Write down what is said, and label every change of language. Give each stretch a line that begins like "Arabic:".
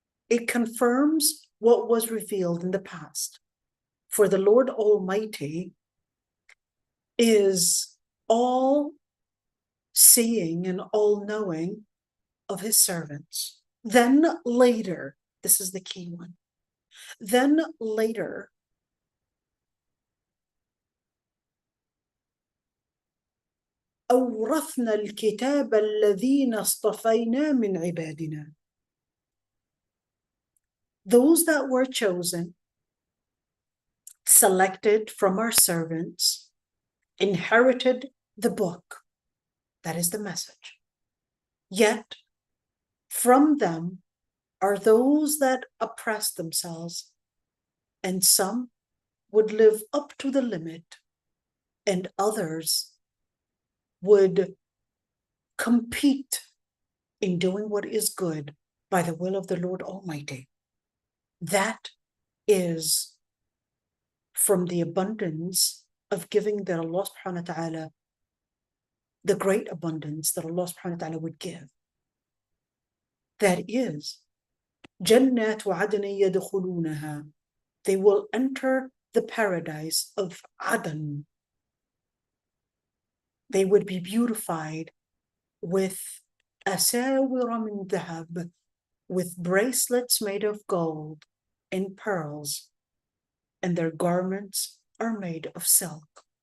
English: It confirms what was revealed in the past. For the Lord Almighty is all seeing and all knowing of his servants. Then later, this is the key one. Then later,
Arabic: أورثنا الكتاب الذين اصطفينا من عبادنا.
English: Those that were chosen, selected from our servants, inherited the book. That is the message. Yet, from them are those that oppress themselves, and some would live up to the limit, and others would compete in doing what is good by the will of the Lord Almighty. That is from the abundance of giving that Allah subhanahu wa ta'ala, the great abundance that Allah subhanahu wa ta'ala would give. That is,
Arabic: جَنَّاتُ عَدْنٍ يَدْخُلُونَهَا.
English: They will enter the paradise of Adan. They would be beautified with
Arabic: أَسَاوِرَ مِنْ ذَهَبٍ,
English: with bracelets made of gold and pearls, and their garments are made of silk.